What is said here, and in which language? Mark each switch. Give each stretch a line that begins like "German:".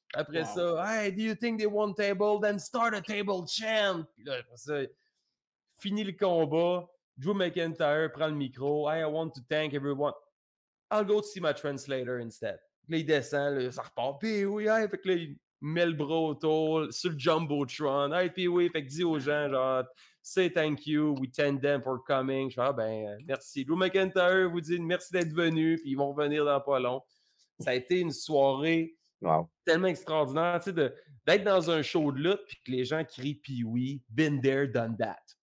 French: Après ça,
English: hey, do you think they want table? Then start a table chant.
French: Puis là, après ça, fini le combat. Drew McIntyre prend le micro.
English: Hey, I want to thank everyone. I'll go see my translator instead.
French: Là, il descend, là, ça repart. Puis oui, hey, fait que là, il met le bras autour sur le Jumbotron.
English: Hey,
French: puis oui, fait que dis aux gens, genre,
English: say thank you, we thank them for coming.
French: Je fais, merci. Drew McIntyre vous dit merci d'être venu, puis ils vont revenir dans pas long. Ça a été une soirée tellement extraordinaire, tu sais, d'être dans un show de lutte, puis que les gens crient, puis oui,
English: been there, done that.